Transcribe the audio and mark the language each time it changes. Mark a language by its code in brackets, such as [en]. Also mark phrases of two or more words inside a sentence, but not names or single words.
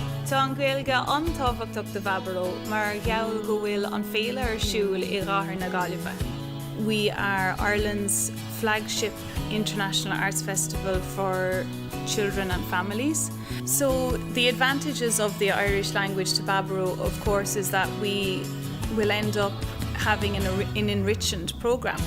[ga] Tá an Gaeilge an-tábhachtach de Baboró mar gheall go bhfuil an féile ar siúl I gcathair na Gaillimhe. [en] We are Ireland's flagship international arts festival for children and families. So the advantages of the Irish language to Baboró, of course, is that we will end up having an enriched programme.